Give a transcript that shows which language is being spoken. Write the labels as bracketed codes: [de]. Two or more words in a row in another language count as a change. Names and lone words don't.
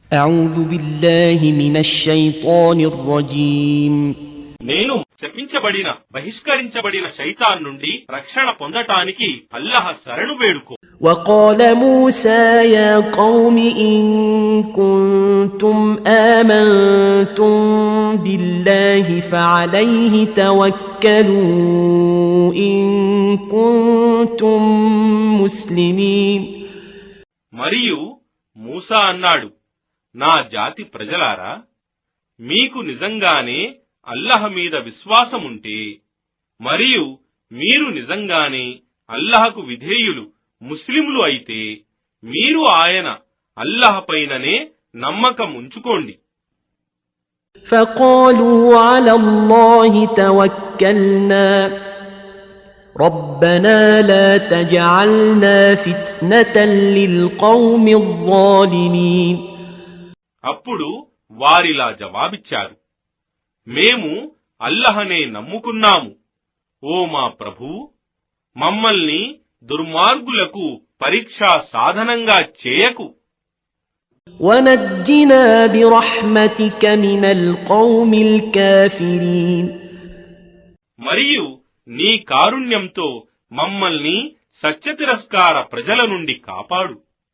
[ar] أعوذ بالله من الشيطان الرجيم [te] నేను శపించబడిన బహిష్కరించబడిన శైతాన్ నుండి రక్షణ పొందటానికి అల్లాహ్ శరణు వేడుకో. [ar] وقال موسى يا قوم إن كنتم آمنتم بالله فعليه توكلوا إن كنتم مسلمين. [te] మరియు మూసా అన్నాడు, నా జాతి ప్రజలారా, మీకు నిజంగానే అల్లాహ్ మీద విశ్వాసముంటే మరియు మీరు నిజంగానే అల్లాహకు విధేయులు ముస్లిములు అయితే మీరు ఆయన అల్లాహ్ పైననే నమ్మకం ఉంచుకోండి. [ar] فقالوا على الله توكلنا ربنا لا تجعلنا فتنة للقوم الظالمين. [te] అప్పుడు వారిలా జవాబిచ్చారు, మేము అల్లాహనే నమ్ముకున్నాము. ఓ మా ప్రభూ, మమ్మల్ని దుర్మార్గులకు పరీక్షా సాధనంగా చేయకు. [ar] ونجنا برحمتك من القوم الكافرين. [te] మరియు నీ కారుణ్యంతో మమ్మల్ని సత్యతిరస్కార ప్రజల నుండి కాపాడు.